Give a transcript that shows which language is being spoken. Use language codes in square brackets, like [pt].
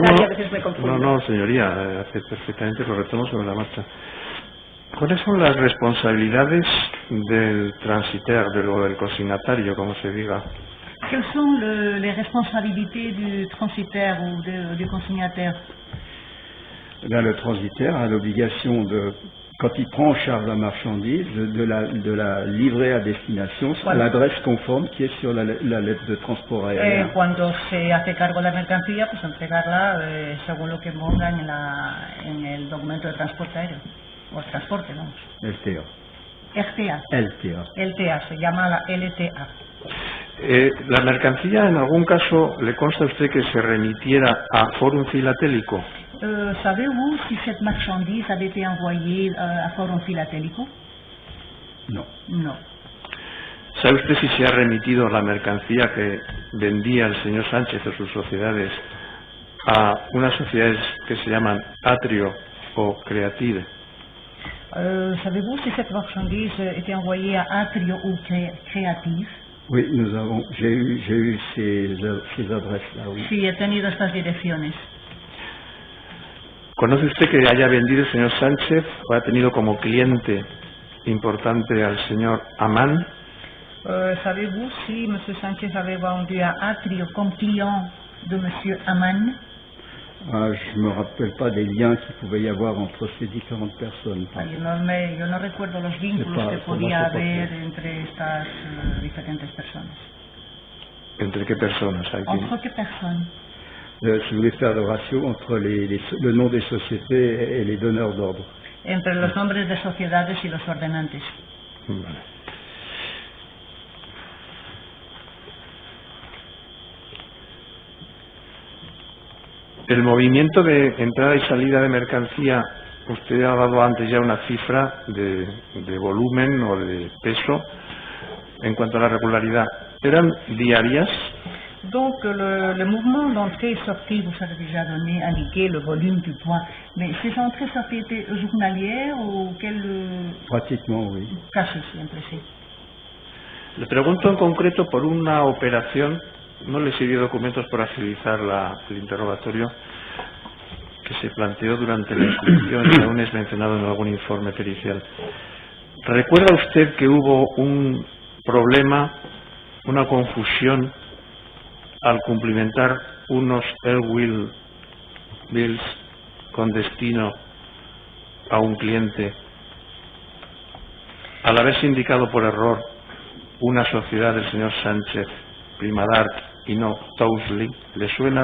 [es] utilizar y a veces me confundo. No, señoría, hace perfectamente, lo retomo sobre la marcha. ¿Cuáles son las responsabilidades del transitaire, del consignatario, como se diga? [fr] Quelles sont les responsabilités du transitaire ou du consignataire? Là, le transitaire a l'obligation de, quand il prend en charge la marchandise, de la livrer à destination à l'adresse conforme qui est sur la lettre de transport aérien. [es] Cuando se hace cargo de la mercancía, pues entregarla según lo que ponga en el documento de transporte aéreo, o el transporte, vamos. LTA. RTA. LTA. LTA, se llama la LTA. ¿La mercancía en algún caso le consta a usted que se remitiera a Forum Filatélico? [fr] Savez-vous si cette marchandise avait été envoyée à Forum Filatélico? Non. [es] No. ¿Sabe usted si se ha remitido la mercancía que vendía el señor Sánchez o sus sociedades a unas sociedades que se llaman Atrio o Creative? [fr] Savez-vous si cette marchandise était envoyée à Atrio ou Creative? Oui, j'ai eu ces adresses-là, oui. [es] Sí, he tenido estas direcciones. ¿Conoce usted que haya vendido el señor Sánchez o ha tenido como cliente importante al señor Amán? [fr] Savez-vous si M. Sánchez avait vendu à Atrio comme client de M. Amman? Je ne me rappelle pas des liens qu'il pouvait y avoir entre ces différentes personnes. [es] Yo no recuerdo los vínculos que podía haber entre estas diferentes personas. ¿Entre qué personas hay? ¿Entre qué personas? Si vous voulez faire le ratio entre le nom des sociétés et les donneurs d'ordre. Entre los nombres de sociedades y los ordenantes. Vale. El movimiento de entrada y salida de mercancía Usted ha dado antes ya una cifra de volumen o de peso en cuanto a la regularidad. ¿Eran diarias? [fr] Donc le mouvement d'entrée et sortie, vous avez déjà indiqué le volume du poids, mais ces entrées et sorties étaient journalières ou Pratiquement, oui. [es] Casi siempre, sí. Le pregunto en concreto por una operación, no le sirvió documentos para agilizar el interrogatorio, que se planteó durante la instrucción y aún es mencionado en algún informe pericial. ¿Recuerda usted que hubo un problema, una confusión al cumplimentar unos Airwheel Bills con destino a un cliente, al haberse indicado por error una sociedad del señor Sánchez, Primadart y no Tousley? ¿Le suena?